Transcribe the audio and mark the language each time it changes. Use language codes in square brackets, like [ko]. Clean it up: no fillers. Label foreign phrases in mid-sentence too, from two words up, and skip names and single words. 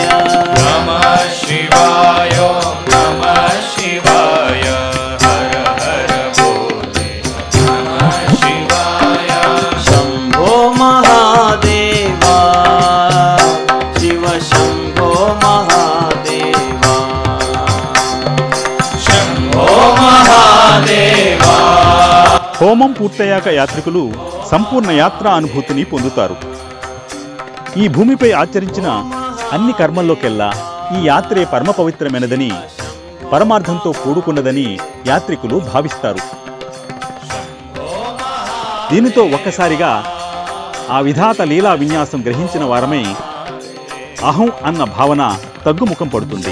[sa] नमः शिवाय ओम नमः शिवाय हर हर बोले नमः शिवाय. शंभो महादेवा शिव शंभो महादेवा. शंभो महादेवा. [te] హోమం పూర్తయ్యాక యాత్రికులు సంపూర్ణ యాత్రా అనుభూతిని పొందుతారు. ఈ భూమిపై ఆచరించిన అన్ని కర్మల్లోకెల్లా ఈ యాత్రే పరమ పవిత్రమైనదని, పరమార్థంతో కూడుకున్నదని యాత్రికులు భావిస్తారు. దీనితో ఒక్కసారిగా ఆ విధాత లీలా విన్యాసం గ్రహించిన వారమై అహం అన్న భావన తగ్గుముఖం పడుతుంది.